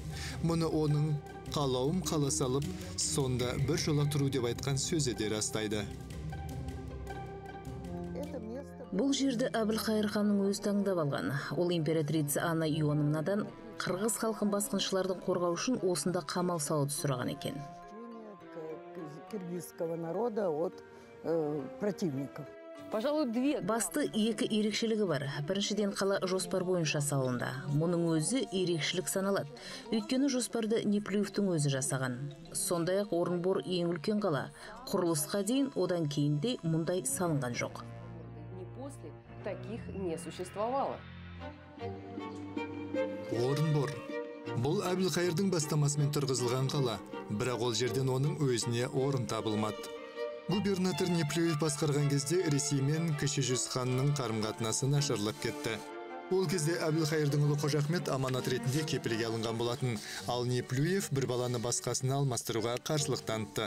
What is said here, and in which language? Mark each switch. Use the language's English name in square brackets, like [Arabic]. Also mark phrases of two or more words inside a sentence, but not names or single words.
[Kazakh] Мұны оның қалауым қала салып, сонда бір жола тұру деп айтқан сөзі де растайды. Бұл жерді Әбілқайыр ханның өз таңдап алған. Ол императрица Анна Иоаннадан қырғыз халқын басқыншылардың қорғау үшін осында қамал салуды сұраған екен. [Russian] Киргизского народа от противников. Пожалуй, две. [Kazakh] Басты екі ерекшелігі бар. Біріншіден қала жоспар бойынша салынды. Мұның өзі ерекшелік саналады. Өйткені жоспарды Неплюевтің өзі жасаған. Сондай-ақ Орынбор ең үлкен қала. Құрылысқа дейін одан кейін де мұндай салынған жоқ. [Russian] Ни после таких не существовало. [Kazakh] Орынбор. Бұл Әбілқайырдың бастамасымен тұрғызылған қала, бірақ ол жерден оның өзіне орын табылмады. Губернатор Неплюев басқарған кезде Ресей мен Кіші Жүз ханның қарым-қатынасы нашарлап кетті. Ол кезде Әбілқайырдың ұлы Қожа Ахмет аманат ретінде кепілге алынған болатын, ал Неплюев бір баланы басқасына алмастыруға қарсылық танытты.